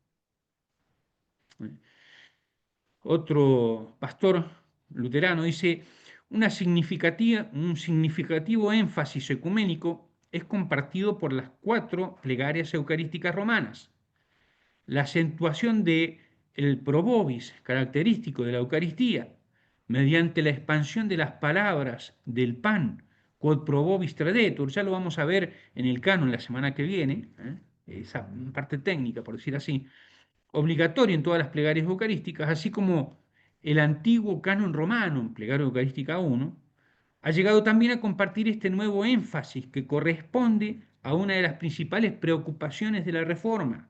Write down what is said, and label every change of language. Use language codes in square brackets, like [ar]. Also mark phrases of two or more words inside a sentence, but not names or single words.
[es] Otro pastor luterano dice, un significativo énfasis ecuménico es compartido por las 4 plegarias eucarísticas romanas. La acentuación de el [la] pro vobis, [es] característico de la Eucaristía, mediante la expansión de las palabras del pan, [la] quod pro vobis tradetur, [es] ya lo vamos a ver en el canon la semana que viene, esa parte técnica, por decir así, obligatorio en todas las plegarias eucarísticas, así como el antiguo canon romano, plegaria eucarística 1, ha llegado también a compartir este nuevo énfasis que corresponde a una de las principales preocupaciones de la Reforma.